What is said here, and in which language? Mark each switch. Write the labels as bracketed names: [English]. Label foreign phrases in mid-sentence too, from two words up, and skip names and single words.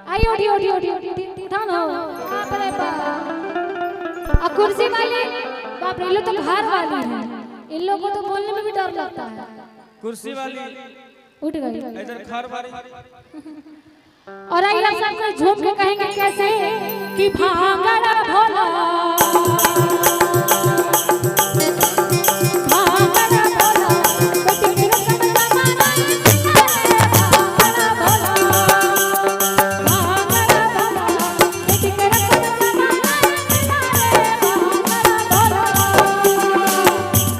[Hindi] आइए उठिए उठिए उठिए उठा ना, बाप रे बाप। अब कुर्सी वाले बाप रे, ये लोग तो घर वाली हैं, इन लोगों को तो बोलने में भी डर लगता है। कुर्सी वाली उठ गई इधर खार वाली। और आइए आप सबसे झूम के कहेंगे कैसे कि भांगड़ा भोला, भांगड़ा भोला, बेटी के कमला मारा भांगड़ा भोला, भांगड़ा भोला, बेटी के कमला मारा भांगड़ा भोला।